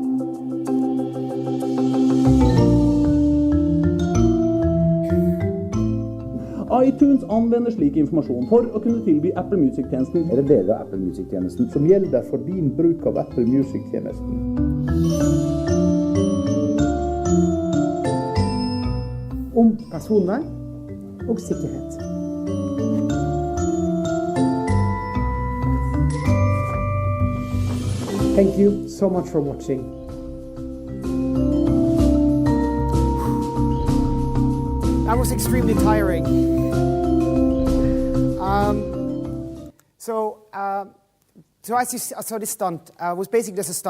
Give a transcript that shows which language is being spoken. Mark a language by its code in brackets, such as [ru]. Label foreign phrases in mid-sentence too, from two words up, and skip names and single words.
[no] iTunes anvender slik informasjon for å kunne tilby Apple Music-tjenesten eller deler av Apple Music-tjenesten som gjelder for din bruk av Apple Music-tjenesten. Om personvern og sikkerhet. [en] Thank you so much for watching. That was extremely tiring. So as you saw, this stunt was basically just a stunt.